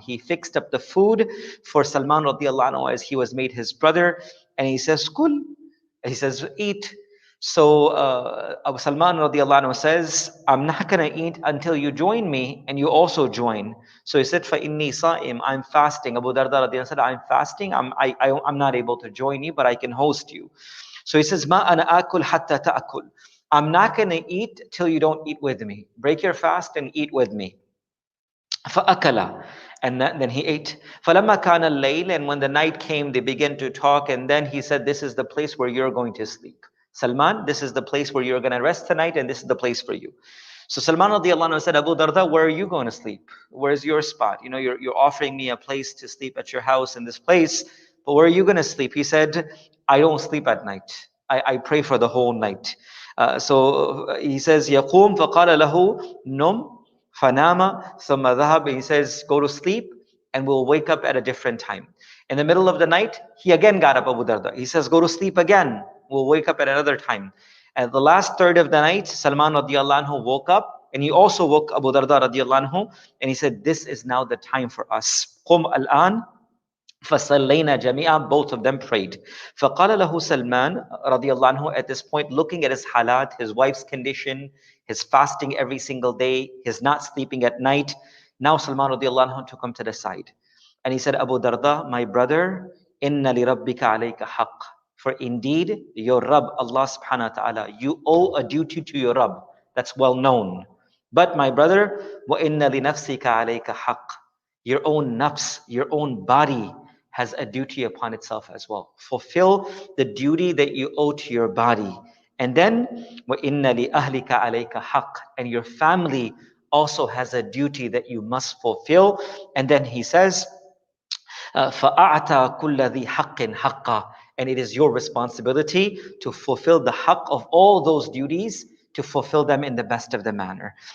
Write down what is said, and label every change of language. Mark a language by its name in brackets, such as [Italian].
[English] He fixed up the food for Salman radiallahu anhu as he was made his brother, and he says, Kul. He says, eat. So Abu Salman radiallahu anhu says, I'm not going to eat until you join me and you also join. So he said, فَإِنِّي صَائِمٌ. I'm fasting. Abu Darda radiallahu anhu said, I'm fasting. I'm not able to join you, but I can host you. [Arabic] So he says, مَا أَنَا آكُلْ حَتَّى تَأْكُلْ. [English] I'm not going to eat till you don't eat with me. Break your fast and eat with me. فَأَكَلَ. And then he ate. فَلَمَّا كَانَ اللَّيْلِ. And when the night came, they began to talk, and then he said, this is the place where you're going to sleep. Salman, this is the place where you're going to rest tonight, and this is the place for you. So Salman radiallahu anhu said, Abu Darda, where are you going to sleep? Where's your spot? You're offering me a place to sleep at your house in this place, but where are you going to sleep? He said, I don't sleep at night. I pray for the whole night. [Arabic] So he says, يَقُومْ فَقَالَ لَهُ نُمْ فَنَامَ ثُمَّ ذَهَبَ. [English] He says, go to sleep and we'll wake up at a different time. In the middle of the night, he again got up, Abu Darda. He says, go to sleep again. We'll wake up at another time. At the last third of the night, Salman radiallahu anhu woke up, and he also woke Abu Darda radiallahu anhu, and he said, this is now the time for us. [Arabic] قُمْ الْآنِ فَصَلَّيْنَا جَمِيعًا. Both of them prayed. [English] فَقَالَ لَهُ Salman radiallahu anhu, at this point, looking at his halat, his wife's condition, his fasting every single day, his not sleeping at night. Now Salman radiallahu anhu took him to the side. And he said, Abu Darda, my brother, إِنَّ لِرَبِّكَ عَلَيْكَ حَقٍّ. For indeed, your Rubb, Allah subhanahu wa ta'ala, you owe a duty to your Rubb. That's well known. [Arabic] But my brother, وَإِنَّ لِنَفْسِكَ عَلَيْكَ حَقٍّ. [English] Your own nafs, your own body has a duty upon itself as well. Fulfill the duty that you owe to your body. [Arabic] And then, وَإِنَّ لِأَهْلِكَ عَلَيْكَ حَقٍّ. [English] And your family also has a duty that you must fulfill. [Arabic] And then he says, فَأَعْتَى كُلَّ ذِي حَقٍّ حَقًّا. [English] And it is your responsibility to fulfill the haqq of all those duties, to fulfill them in the best of the manner.